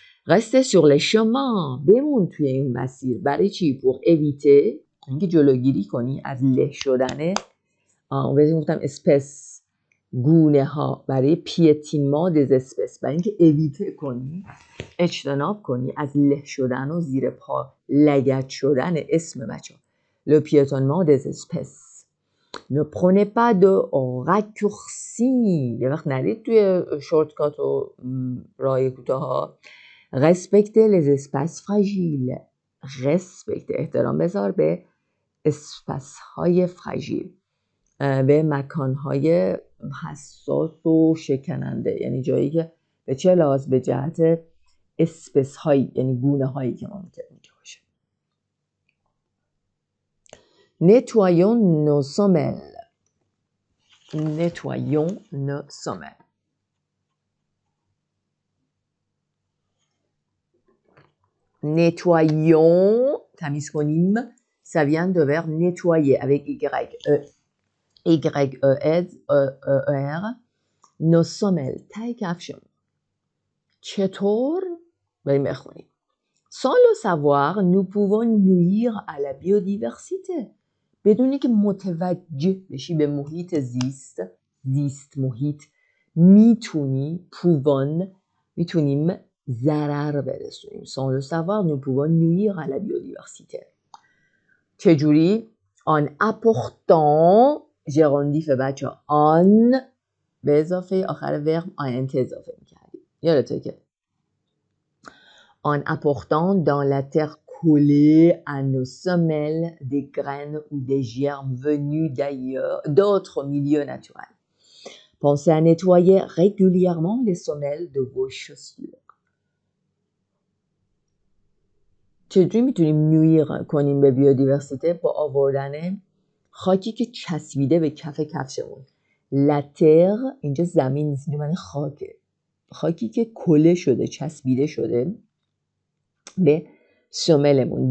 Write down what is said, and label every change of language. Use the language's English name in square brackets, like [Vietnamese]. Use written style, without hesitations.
[French] reste sur les chemins، [Persian] بمون توی این مسیر. برای چی؟ [French] pour éviter، [Persian] اینکه جلوگیری کنی از له شدن بهتون گفتم اسپس، گونه ها، برای پیتینمان دز اسپس، برای اینکه اویته کنی، اجتناب کنی از له شدن و زیر پا لگد شدن اسم بچه ها. [French] le piétonnement des espèces. ne prenez pas de raccourcis، [Persian] یه وقت ندید توی شورتکات و راه کوتاه ها. [French] respectez les espaces fragiles، [Persian] respect، احترام بذار به اسپس های فراژیل، به مکانهای حساس و شکننده، یعنی جایی که به چه لحاظ؟ به جهت اسپس هایی، یعنی گونه هایی که ممکنه اونجا باشه. [French] nettoyons nos semelles، nettoyons nos semelles. nettoyons، [Persian] تمیز کنیم، [French] ça vient de verbe nettoyer avec Y-E-R، nos semelles، [Persian] تای کفشمون. چطور؟ بریم بخونیم. [French] sans le savoir nous pouvons nuire à la biodiversité، [Persian] بدونی که متوجه بشی به محیط زیست محیط، میتونیم ضرر برسونیم. [French] sans le savoir nous pouvons nuire à la biodiversité. چجوری؟ en apportant، [Persian] ژراندیف بچه ها، آن به اضافه آخر ورب INT اضافه میکردیم، یادته که [French] en apportant dans la terre collée à nos semelles des graines ou des germes venus d'ailleurs, d'autres milieux naturels. Pensez à nettoyer régulièrement les semelles de vos chaussures. [Persian] چجوری میتونیم نویر کنیم به بیودیورسیته؟ با آوردن خاکی که چسبیده به کف کفشمون. لتر اینجا زمین نیست، اینجا معنی خاکه، خاکی که کله شده، چسبیده شده به سملمون.